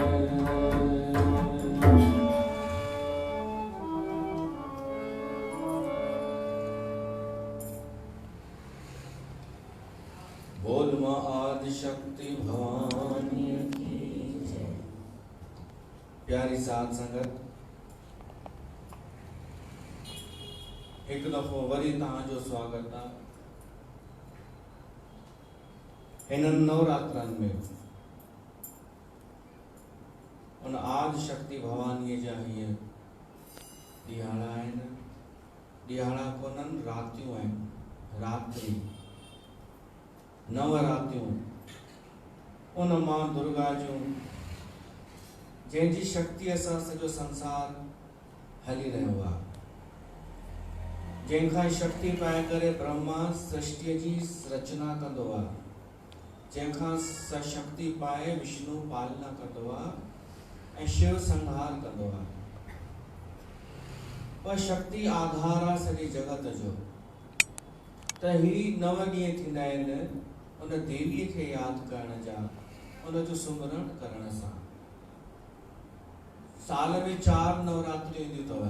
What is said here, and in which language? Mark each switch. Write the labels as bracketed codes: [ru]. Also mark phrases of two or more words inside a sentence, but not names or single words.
[hi] बोल मां आदि शक्ति भवानी की जय। [sd] प्यारी साध संगत, एक दफ़ो वरी तव्हांजो स्वागत आहे हिननि नवरात्रनि में। उन आदि शक्ति भवानीअ जा हीअ ॾियारा आहिनि, ॾियारा कोन्हनि, रातियूं आहिनि, रात्रि, नवरात्रियूं। उन मां दुर्गा जूं जंहिंजी शक्तिअ सां सॼो संसार हली रहियो आहे, जंहिंखां शक्ति पाए करे ब्रह्मा सृष्टिअ जी रचना कंदो आहे, जंहिंखां शक्ति पाए विष्णु पालना कंदो आहे ऐं शिव संहार कंदो आहे। उहा शक्ति आधार आहे सॼे जगत जो। त ही 9 ॾींहं थींदा आहिनि उन देवीअ खे यादि करण जा, उन जो सुमरण करण सां। साल में 4 नवरात्रियूं ईंदियूं अथव।